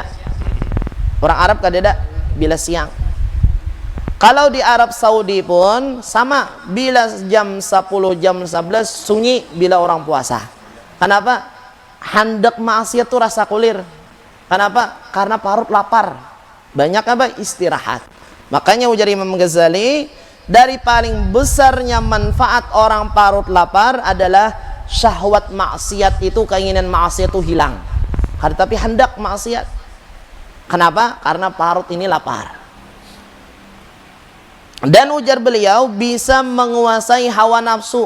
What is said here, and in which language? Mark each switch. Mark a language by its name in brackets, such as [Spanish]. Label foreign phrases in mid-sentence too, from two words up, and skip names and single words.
[Banjar] Orang Arab kada ada bila siang. Kalau di Arab Saudi pun sama, bila jam 10, jam 11 sunyi bila orang puasa. [Indonesian] Kenapa? [Banjar] Hendak maksiat tuh rasa kulir. [Indonesian] Kenapa? Karena parut lapar. Banyak apa? Istirahat. Makanya ujar Imam Ghazali, dari paling besarnya manfaat orang parut lapar adalah syahwat maksiat itu, keinginan maksiat itu hilang. Tapi hendak maksiat. Kenapa? Karena parut ini lapar. Dan ujar beliau bisa menguasai hawa nafsu.